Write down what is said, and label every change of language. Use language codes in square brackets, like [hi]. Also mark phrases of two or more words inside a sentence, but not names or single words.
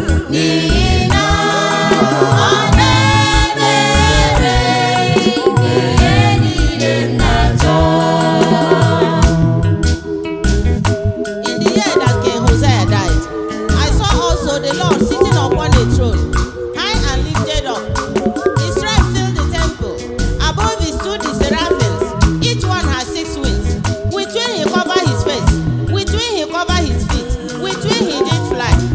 [ig] N'ihi na ọ na-emere ihe niile m na-achọ. [en] In the year that King Hosea died, I saw also the Lord sitting upon a throne, high and lifted up. His train filled the temple. Above him stood the seraphims. Each one has six wings. With whom he covered his face, with whom he covered his feet, with whom he did fly.